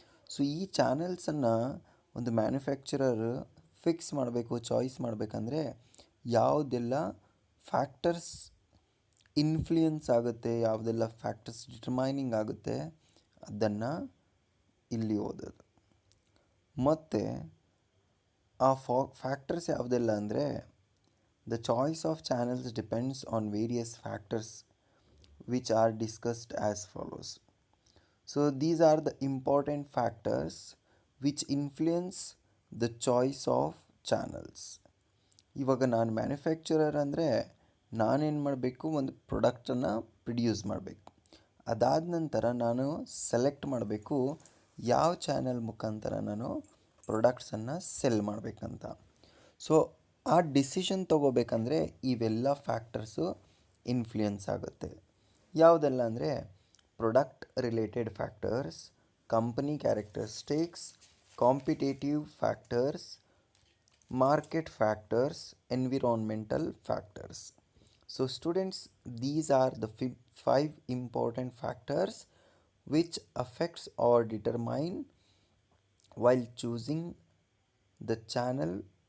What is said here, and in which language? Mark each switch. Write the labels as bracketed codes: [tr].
[kn] So ಈ ಚಾನಲ್ಸನ್ನು ಒಂದು manufacturer fix ಮಾಡಬೇಕು, ಚಾಯ್ಸ್ ಮಾಡಬೇಕಂದ್ರೆ ಯಾವುದೆಲ್ಲ ಫ್ಯಾಕ್ಟರ್ಸ್ ಇನ್ಫ್ಲೂಯೆನ್ಸ್ ಆಗುತ್ತೆ, ಯಾವುದೆಲ್ಲ ಫ್ಯಾಕ್ಟರ್ಸ್ ಡಿಟರ್ಮೈನಿಂಗ್ ಆಗುತ್ತೆ ಅದನ್ನು ಇಲ್ಲಿ ಓದೋದು. ಮತ್ತು ಆ ಫ್ಯಾಕ್ಟರ್ಸ್ ಯಾವುದೆಲ್ಲ ಅಂದರೆ [en] The choice of channels depends on various factors which are discussed as follows. So these are the important factors which influence the choice of channels. [kn] ಇವಾಗ ನಾನು ಮ್ಯಾನುಫ್ಯಾಕ್ಚರರ್ ಅಂದರೆ ನಾನೇನು ಮಾಡಬೇಕು, ಒಂದು ಪ್ರಾಡಕ್ಟನ್ನು ಪ್ರೊಡ್ಯೂಸ್ ಮಾಡಬೇಕು. ಅದಾದ ನಂತರ ನಾನು ಸೆಲೆಕ್ಟ್ ಮಾಡಬೇಕು ಯಾವ ಚಾನಲ್ ಮುಖಾಂತರ ನಾನು ಪ್ರಾಡಕ್ಟ್ಸನ್ನು ಸೆಲ್ ಮಾಡಬೇಕಂತ. ಸೊ ಆ ಡಿಸಿಷನ್ ತೊಗೋಬೇಕಂದ್ರೆ ಇವೆಲ್ಲ ಫ್ಯಾಕ್ಟರ್ಸು ಇನ್ಫ್ಲೂಯೆನ್ಸ್ ಆಗುತ್ತೆ. ಯಾವುದೆಲ್ಲ ಅಂದರೆ product related factors, [en] company characteristics, competitive factors, market factors, environmental factors. So students, these are the five important factors which affects or determine while choosing the channel.